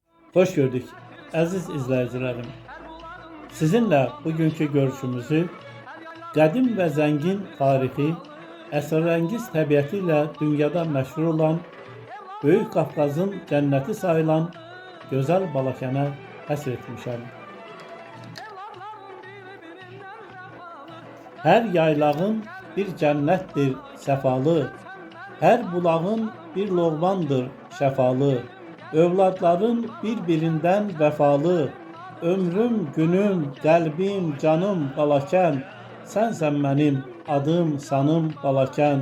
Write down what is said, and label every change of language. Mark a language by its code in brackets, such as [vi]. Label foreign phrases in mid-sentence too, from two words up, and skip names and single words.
[tr] Hoş gördük aziz izleyicilerim. Sizinle bugünkü görüşümüzü qədim ve zengin tarihi, [az] əsrarəngiz təbiətiyle dünyada məşhur olan, Böyük Qafqazın cənnəti sayılan gözəl Balakənə həsr etmişəm. Hər yaylağın bir cənnətdir səfalı, hər bulağın bir loğmandır şəfalı, övladların bir-birindən vəfalı, ömrüm, günüm, qəlbim, canım Balakən, sənsən mənim adım, sanım Balakən.